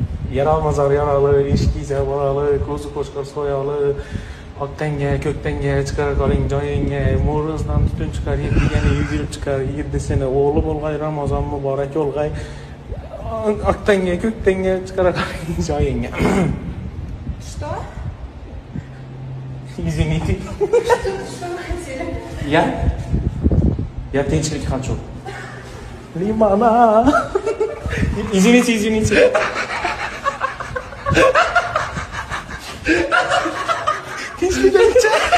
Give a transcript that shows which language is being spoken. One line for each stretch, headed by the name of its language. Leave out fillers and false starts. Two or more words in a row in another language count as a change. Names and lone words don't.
Uzbek: Yaralmazar yaralı, eshik boralı, ko'zi qo'chqor soyalı, otdanga, ko'kdanga chiqara qoling joyingga, mo'rizdan tutun chiqar, yegani yugurib chiqar, yeddisini o'g'li bo'lg'ay, Ramazon muborak bo'lg'ay. Otdanga, ko'kdanga chiqara qoling joyingga.
Russian: Что? Извините. Что хотели? Я tinchlik хочу. Limana. Извините. Tinchlik хочу.